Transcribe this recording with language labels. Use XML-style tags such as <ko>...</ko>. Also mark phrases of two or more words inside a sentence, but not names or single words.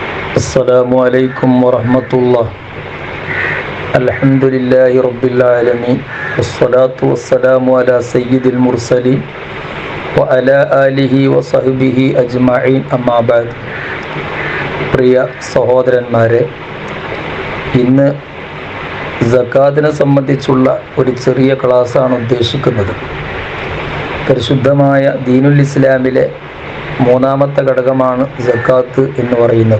<ar>السلام عليكم ورحمة الله. الحمد لله رب العالمين والصلاة والسلام على سيد المرسلين وعلى آله وصحبه أجمعين أما بعد.</ar> <ml>പ്രിയ സഹോദരന്മാരെ, ഇന്ന് സക്കാത്തിനെ സംബന്ധിച്ചുള്ള ഒരു ചെറിയ ക്ലാസ്സാണ് ഉദ്ദേശിക്കുന്നത്. പരിശുദ്ധമായ ദീനുൽ ഇസ്ലാമിലെ മൂന്നാമത്തെ ഘടകമാണ് സക്കാത്ത് എന്ന് പറയുന്നത്.</ml>